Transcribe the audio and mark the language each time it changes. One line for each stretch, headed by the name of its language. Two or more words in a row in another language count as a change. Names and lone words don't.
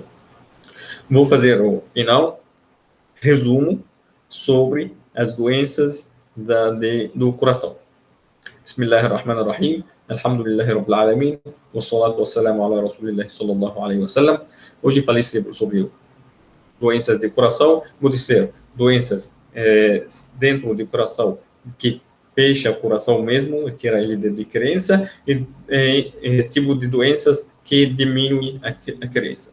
Portuguese: Vou fazer o final, resumo sobre as doenças do coração.
Arabic: بسم الله الرحمن الرحيم. الحمد لله رب العالمين. والصلاة والسلام على رسول الله صلى الله عليه وسلم.
Portuguese: Hoje falei sobre doenças de coração. Vou dizer doenças dentro do coração que fecha o coração mesmo, tira ele de crença, e tipo de doenças que diminuem a crença.